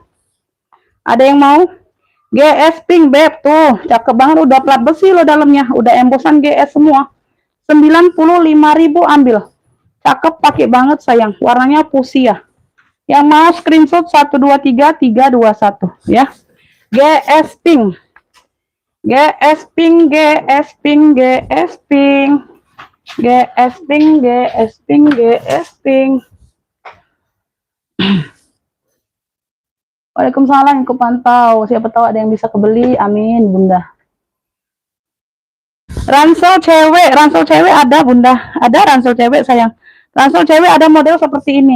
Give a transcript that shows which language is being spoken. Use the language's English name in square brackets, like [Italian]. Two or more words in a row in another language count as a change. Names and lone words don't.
[Indonesian] Ada yang mau? GS pink, Beb. Tuh, cakep banget, udah plat besi loh dalamnya. Udah embosan GS semua. 95.000 ambil. Cakep pakai banget sayang. Warnanya fuchsia. Yang mau screenshot 123 321 ya. GS pink. GS pink, GS pink, GS pink. GS pink, GS pink, GS pink. Waalaikumsalam, aku pantau. Siapa tahu ada yang bisa kebeli. Amin, Bunda. Ransel cewek ada, Bunda. Ada ransel cewek, sayang. Ransel cewek ada model seperti ini.